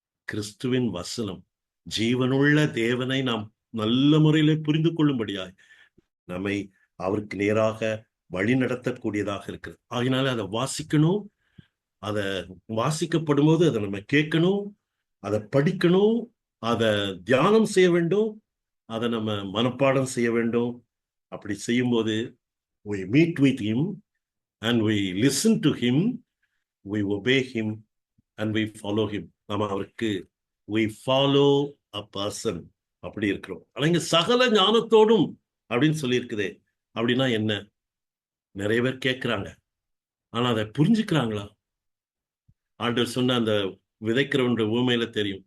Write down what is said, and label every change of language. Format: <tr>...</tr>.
<ta>கிறிஸ்துவின் வசனம் ஜீவனுள்ள தேவனை நாம் நல்ல முறையில புரிந்து கொள்ளும்படியாய் நம்மை அவருக்கு நேராக வழி நடத்தக்கூடியதாக இருக்கிறது. ஆகினால அதை வாசிக்கணும், அதை வாசிக்கப்படும் போது அதை நம்ம கேட்கணும், அதை படிக்கணும், அதை தியானம் செய்ய வேண்டும், அதை நம்ம மனப்பாடம் செய்ய வேண்டும். அப்படி செய்யும்போது</ta> <en>we meet with him and we listen to him, we obey him and we follow him.</en> <ta>நம்ம அவருக்கு</ta> <en>we follow a person</en> <ta>அப்படி இருக்கிறோம். ஆனா இங்க சகல ஞானத்தோடும் அப்படின்னு சொல்லியிருக்குதே. அப்படின்னா என்ன? நிறைய பேர் கேட்கிறாங்க, ஆனா அதை புரிஞ்சுக்கிறாங்களா? ஆண்டவர் சொன்ன அந்த விதைக்கிறவனுடைய ஊமையில தெரியும்.</ta>